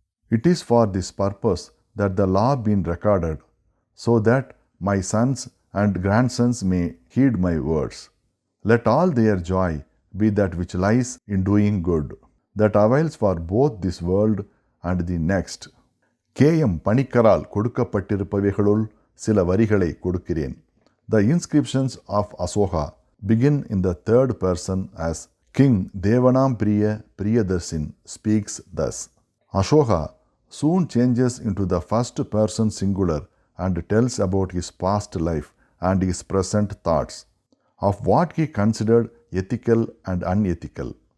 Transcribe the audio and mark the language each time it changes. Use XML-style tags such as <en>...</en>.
<en>It is for this purpose that the law been recorded, so that my sons and grandsons may heed my words. Let all their joy be that which lies in doing good, that avails for both this world and the next. K.M.</en> <ta>பணிக்கரால் கொடுக்கப்பட்டிருப்பவைகளுள் சில வரிகளை கொடுக்கிறேன்.</ta> <en>The inscriptions of Asoka begin in the third person as King Devanam Priya Priyadarsin speaks thus. Ashoka soon changes into the first person singular and tells about his past life and his present thoughts, of what he considered ethical and unethical.</en>